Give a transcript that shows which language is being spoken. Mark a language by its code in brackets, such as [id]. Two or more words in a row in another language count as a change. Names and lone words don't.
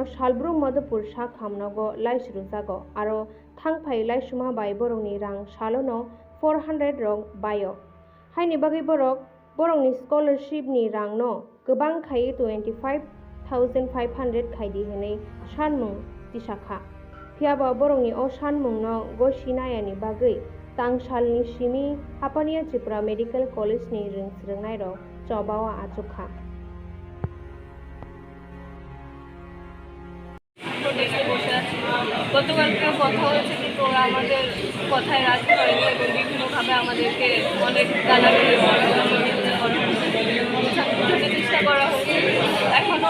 [trp] salbrum madhupur sak hamnago laisru jago aro thangphai laisuma bai borok ni rang salono 400 rok bayo haini bagai borok ni scholarship ni rang no kubang khai 25,500 khaidi hinei sanmung Tisa kha phiaba borok ni o sanmung no go sinayani bagai tangsal ni simi Hapania Tripura Medical College ni Surwngnai rok chobawa achukha [bn] গতকালকে কথা হয়েছে কিন্তু ওরা আমাদের কথায় রাজি হয়নি এবং বিভিন্নভাবে আমাদেরকে অনেক গালাগালি চেষ্টা করা হয়েছে এখনও